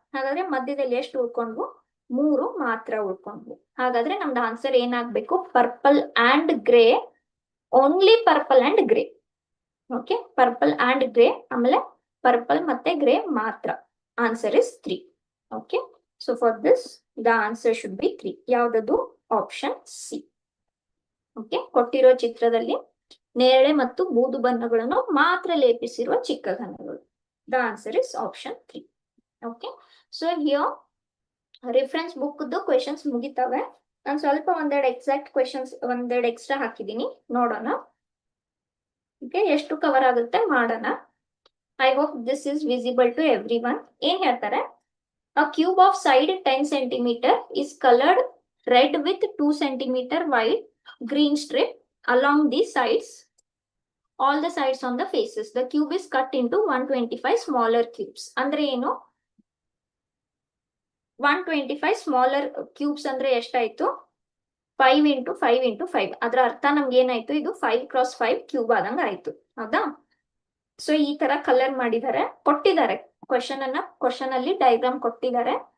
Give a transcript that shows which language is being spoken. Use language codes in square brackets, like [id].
[kn] ಹಾಗಾದ್ರೆ ಮಧ್ಯದಲ್ಲಿ ಎಷ್ಟು ಉಳ್ಕೊಂಡ್ವು? 3 ಮಾತ್ರ ಉಳ್ಕೊಂಡ್ವು. ಹಾಗಾದ್ರೆ ನಮ್ದು ಆನ್ಸರ್ ಏನಾಗ್ಬೇಕು? Purple and grey, only purple and grey. Okay, purple and grey, ಆಮೇಲೆ ಪರ್ಪಲ್ ಮತ್ತೆ ಗ್ರೇ ಮಾತ್ರ. [en] Answer is 3. Okay, so for this the answer should be 3. [kn] ಯಾವ್ದದು? Option C. ಓಕೆ, ಕೊಟ್ಟಿರೋ ಚಿತ್ರದಲ್ಲಿ ನೇರಳೆ ಮತ್ತು ಬೂದು ಬಣ್ಣಗಳನ್ನು ಮಾತ್ರ ಲೇಪಿಸಿರುವ ಚಿಕ್ಕ ಘನಗಳು. [en] The answer is option 3. Okay, so here reference book questions ಮುಗಿತಾವೆ. [kn] ನಾನು ಸ್ವಲ್ಪ ಒಂದೆರಡು ಎಕ್ಸಾಕ್ಟ್ ಕ್ವೆಶನ್ಸ್ ಒಂದೆರಡು ಎಕ್ಸ್ಟ್ರಾ ಹಾಕಿದ್ದೀನಿ, ನೋಡೋಣ. ಓಕೆ, ಎಷ್ಟು ಕವರ್ ಆಗುತ್ತೆ ಮಾಡೋಣ. [en] I hope this is visible to everyone. [kn] ಏನ್ ಹೇಳ್ತಾರೆ? [en] A cube of side 10 centimeter is colored red with 2 centimeter wide green strip along the sides, all the sides on the faces. The cube is cut into 125 smaller cubes. [kn] ಅಂದ್ರೆ ಏನು? 125 smaller cubes ಅಂದ್ರೆ ಎಷ್ಟಾಯ್ತು? 5 into 5 into 5. ಅದರ ಅರ್ಥ ನಮ್ಗೆ ಏನಾಯ್ತು? ಇದು 5 x 5 cube ಆದಂಗ ಆಯ್ತು, ಹೌದಾ? ಸೊ ಈ ತರ ಕಲರ್ ಮಾಡಿದ್ದಾರೆ, ಕೊಟ್ಟಿದ್ದಾರೆ ಕ್ವಶನ್ ಅಲ್ಲಿ ಡಯಾಗ್ರಾಮ್ ಕೊಟ್ಟಿದ್ದಾರೆ.